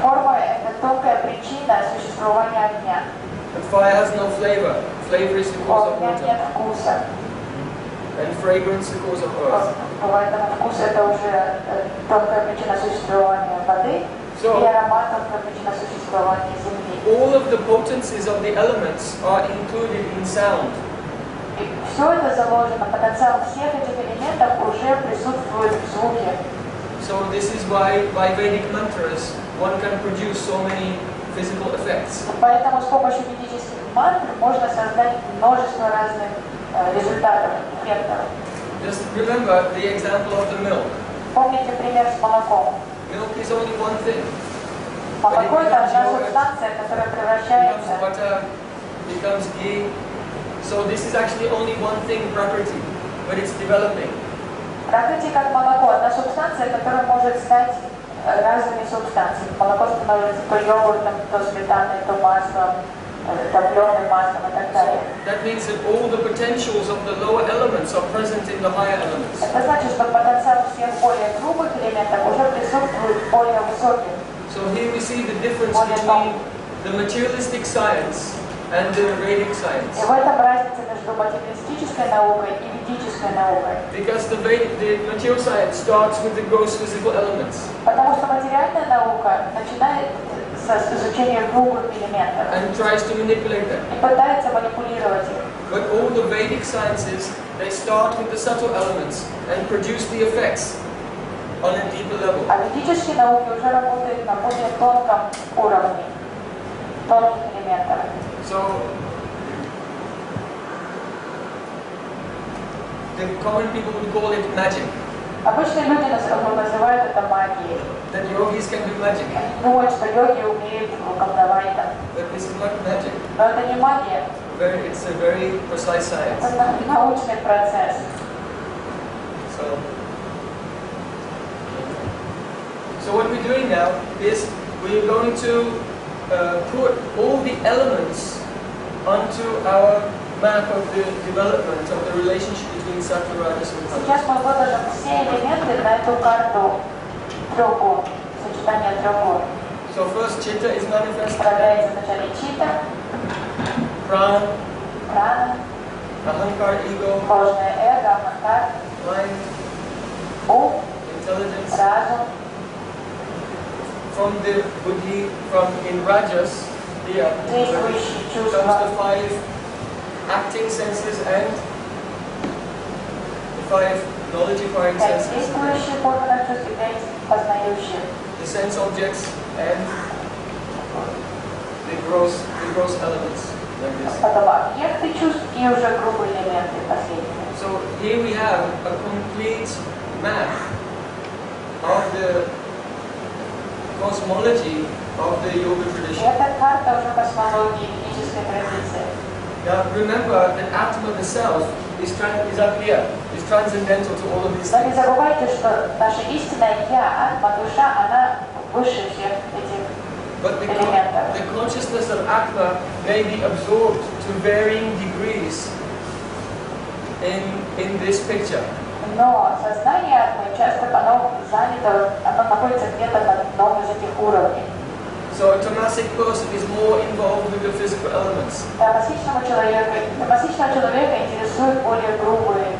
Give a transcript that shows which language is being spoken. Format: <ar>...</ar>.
<ru>Форма — это тонкая причина существования огня.</ru> <en>And fire has no flavor. Flavor is the</en> <ru>У</ru> <en>cause of</en> <ru>огня</ru> <en>water.</en> <ru>нет вкуса.</ru> <en>And fragrance the cause of earth.</en> <ru>Поэтому вкус — это уже тонкая причина существования воды, и аромат — тонкая причина существования земли.</ru> <en>All of the potencies of the elements are included in sound.</en> <ru>И все это заложено, потенциал всех этих элементов уже присутствует в звуке.</ru> <en>So this is why by Vedic mantras one can produce so many physical effects.</en> <ru>Поэтому с помощью ведических мантр можно создать множество разных результатов, эффектов.</ru> <en>Just remember the example of the milk.</en> <ru>Помните пример с молоком?</ru> <en>Milk is only one thing.</en> <ru>Молоко — это одна субстанция, которая превращается.</ru> <en>Becomes butter, becomes ghee. So this is actually only one thing, prakriti, but it's developing.</en> <ru>Пракрати как молоко, одна субстанция, которая может стать разными субстанциями. Молоко становится то йогуртом, то сметаной, то маслом, топленым маслом и так далее.</ru> <en>That means that all the potentials of the lower elements are present in the higher elements.</en> <ru>Это значит, что потенциал всех более грубых элементов уже присутствует в более высоких.</ru> <en>So here we see the difference between the materialistic science and the Vedic science.</en> <ru>И в этом разница между материалистической наукой и ведической наукой.</ru> <en>Because the material science starts with the gross physical elements.</en> <ru>Потому что материальная наука начинает с изучения грубых элементов</ru> <en>and tries to manipulate them.</en> <ru>и пытается манипулировать их.</ru> <en>But all the Vedic sciences, they start with the subtle elements and produce the effects on a deeper level.</en> <ru>А ведические науки уже работают на более тонком уровне, тонких элементов.</ru> <en>So, the common people would call it magic.</en> <ru>Обычные люди называют это магией.</ru> <en>That yogis can do magic.</en> <ru>Они думают, что йоги умеют колдовать.</ru> <en>But this is not magic.</en> <ru>Но это не магия.</ru> <en>It's a very precise science.</en> <ru>Это научный процесс.</ru> <en>So what we're doing now is we're going to put all the elements onto our map of the development of the relationship between Sattva, rajas, and tamas.</en> <ru>Сейчас мы выложим все элементы на эту карту треугол, сочетание треугол.</ru> <en>So first chitta is manifest.</en> <ru>Проявляется вначале чита,</ru> <en>Prana,</en> <ru>прана,</ru> <en>ahankar, ego,</en> <ru>ложное эго, аханкар,</ru> <en>mind,</en> <ru>ум,</ru> <en>intelligence.</en> <ru>разум.</ru> <en>From the buddhi, from in rajas, here</en> <ru>Действующие</ru> <en>comes</en> <ru>чувства.</ru> <en>the 5 acting senses and the 5 knowledge acquiring</en> <ru>5</ru> <en>senses.</en> <ru>действующих органов чувств и 5 познающих.</ru> <en>The sense objects and the gross elements. Like this.</en> <ru>Потом объекты чувств и уже грубые элементы последние.</ru> <en>So here we have a complete map of the cosmology of the yoga tradition.</en> <ru>Это карта уже космологии ведической традиции.</ru> <en>Now remember that Atma, the self, is up here, is transcendental to all of these</en> <ru>Но не</ru> <en>things.</en> <ru>забывайте, что наша истинная я, атма, душа, она выше всех этих</ru> <en>But the</en> <ru>элементов.</ru> <en>consciousness of Atma may be absorbed to varying degrees in this picture.</en> <ru>Но сознание атмы часто оно занято, оно находится где-то на одном из этих уровней.</ru> <en>So a tamasic person is more involved with the physical elements.</en> <ru>Тамасичного человека интересуют более грубые</ru>